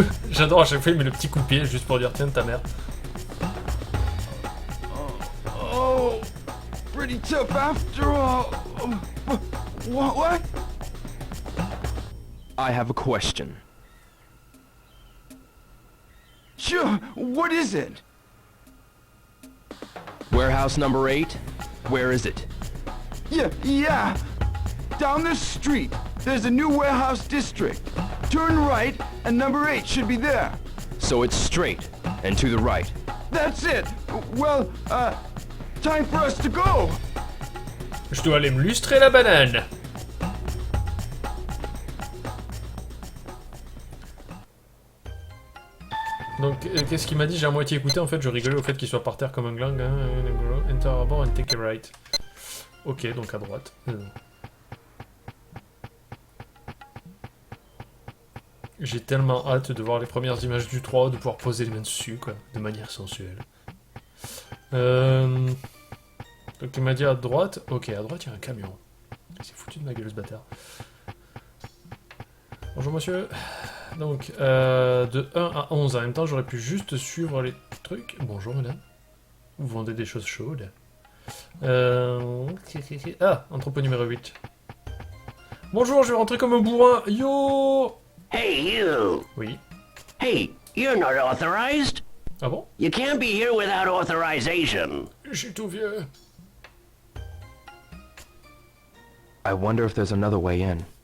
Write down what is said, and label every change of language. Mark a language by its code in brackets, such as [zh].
[fr] J'adore à chaque fois il met le petit coup de pied juste pour dire tiens ta mère. [en] Oh, pretty tough after all. What? I have a question. Sure, what is it? Warehouse number 8? Where is it? Yeah. Down this street, there's a new warehouse district. Turn right, and number 8 should be there. So it's straight and to the right. That's it. Well, time for us to go. [fr] Je dois aller me lustrer la banane. Donc qu'est-ce qu'il m'a dit? J'ai à moitié écouté, en fait je rigolais au fait qu'il soit par terre comme un glang. Hein. [en] Enter harbor and take a right. [fr] Ok, donc à droite. J'ai tellement hâte de voir les premières images du 3, de pouvoir poser les mains dessus, quoi, de manière sensuelle. Donc il m'a dit à droite. Ok, à droite il y a un camion. Il s'est foutu de ma gueule ce bâtard. Bonjour monsieur. Donc, de 1 à 11 en même temps, j'aurais pu juste suivre les trucs. Bonjour madame. Vous vendez des choses chaudes. Ah, entrepôt numéro 8. Bonjour, je vais rentrer comme un bourrin. [en] Yo! Hey, you! [fr] Oui. [en] Hey, you're not authorized. [fr] Ah bon? [en] You can't be here without authorization. [fr] Je suis tout vieux. [en] I wonder if there's another way in.